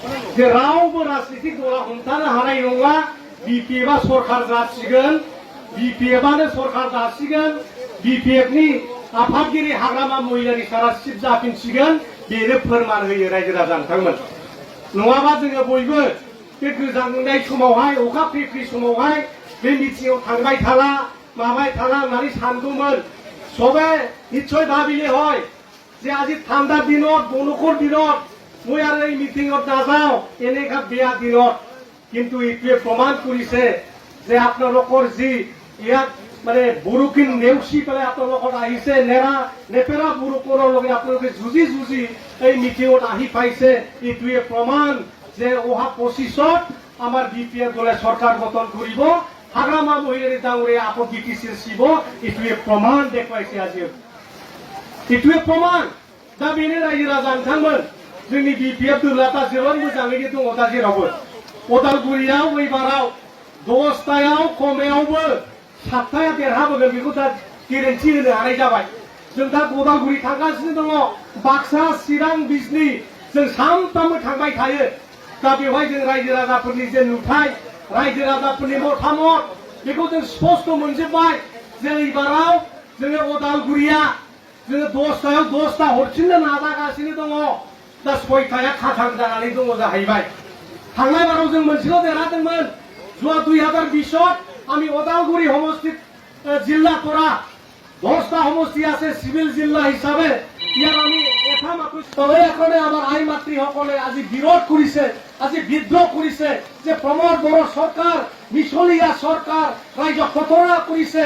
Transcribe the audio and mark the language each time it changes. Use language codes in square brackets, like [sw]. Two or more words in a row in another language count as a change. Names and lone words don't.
[brx] जे रावबो राजनीतिक दला हमथानो हानाय नङा बिपिएफआ सरखार जासिगोन बिपिएफआनो सरखार जासिगोन बिपिएफनि आफादगिरि हाग्रामा महिलारि सारा चिफ जाफिनसिगोन बेनो फोरमान होयो रायजो राजा नोंथांमोन नङाबा जोङो बयबो बे गोजांनाय समावहाय अखा फ्रि फ्रि समावहाय बे मिटिंआव थांबाय थाला माबाय थाला होननानै सानदोंमोन [as] সবে নিশ্চয় ভাবিলে হয় যে আজি ঠাণ্ডা দিনত বৰষুণৰ দিনত মই আৰু এই মিটিঙত নাযাওঁ এনেকা বেয়া দিনত কিন্তু এইটোৱে প্ৰমাণ কৰিছে যে আপোনালোকৰ যি ইয়াত মানে বৰষুণ নেওচি পেলাই আপোনালোকৰ আহিছে নেপেৰা বৰষুণৰ লগত আপোনালোকে যুঁজি যুঁজি এই মিটিঙত আহি পাইছে এইটোৱে প্ৰমাণ যে অহা 25ত আমাৰ বিপিএফ দলে চৰকাৰ গঠন কৰিব হাগ্ৰামা মহিলাৰী ডাঙৰীয়া আকৌ বিটিচিৰ শিৱ এইটোৱে প্ৰমাণ দেখুৱাইছে আজি এইটোৱে প্ৰমাণ [brx] दा बेनो रायजो राजा नोंथांमोन जोंनि बिपिएफ दोलोआ जोबोर मोजाङैनो दङ दा जेरावबो उदालगुरियाव एबाराव 10थायाव खमायावबो 7थाया देरहाबोगोन बेखौ दा गेरेन्टि होनो हानाय जाबाय जों दा उदालगुरि थांगासिनो दङ बाक्सा चिरां बिजनि जों सानफ्रामबो थांबाय थायो दा बेवहाय जों रायजो राजाफोरनि जे नुथाय रायजो राजाफोरनि मतामत बेखौ जों स्पष्ट मोनजोब्बाय जे एबाराव जोङो उदालगुरिया जोङो 10थायाव 10ता हरफिननो नाजागासिनो दङ दा 6थाया खाथां जानानै दङ जाहैबाय थांनाय बाराव जों मोनसेल' देरहादोंमोन [as] যোৱা 2020ত আমি ওদালগুৰি সমষ্টিত জিলা পৰা 10টা সমষ্টি আছে সিভিল জিলা হিচাপে ইয়াৰ আমি এটা মাত্ৰ তবে এখনে আমাৰ আই মাতৃসকলে আজি বিৰোধ কৰিছে আজি বিদ্ৰোহ কৰিছে যে প্ৰমোদ বড়ো চৰকাৰ মিছলীয়া চৰকাৰ ৰাইজক খতৰা কৰিছে